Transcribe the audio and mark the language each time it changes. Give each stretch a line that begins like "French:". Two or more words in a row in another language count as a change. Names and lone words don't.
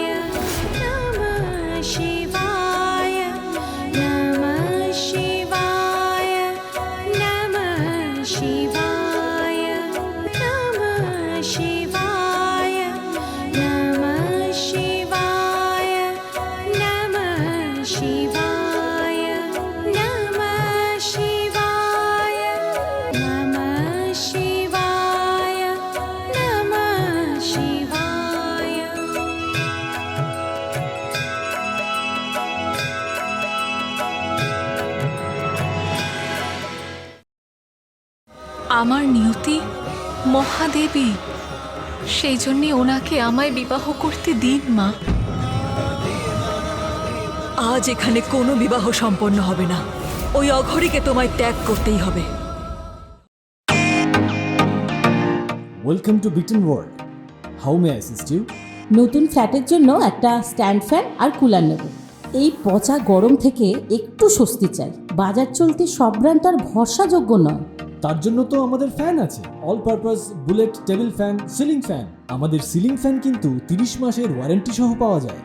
Sanskrit: नमः शिवाय नमः शिवाय नमः शिवाय नमः शिवाय नमः शिवाय नमः शिवाय नमः शिवाय नमः शिवाय नमः शिवाय।
Bangla: আমার নিয়তি মহাদেবী, সেই জন্যে ওনাকে আমায় বিবাহ করতে দিন মা। আজ এখানে কোনো বিবাহ সম্পন্ন হবে না। ওই অঘরীকে তোমায় ত্যাগ করতেই হবে।
English: Welcome to Biten World. How may I assist you?
Bangla: নতুন ফ্ল্যাটের জন্য একটা
English: stand fan
Bangla: আর কুলার নেব। এই পচা গরম থেকে একটু স্বস্তি চাই। বাজার চলতে সব ব্র্যান্ড আর ভরসাযোগ্য নয়। তার জন্য তো আমাদের ফ্যান আছে,
English: All Purpose Bullet Table Fan, Ceiling Fan.
Bangla: আমাদের
English: ceiling fan
Bangla: কিন্তু 30 মাসের ওয়ারেন্টি সহ পাওয়া যায়।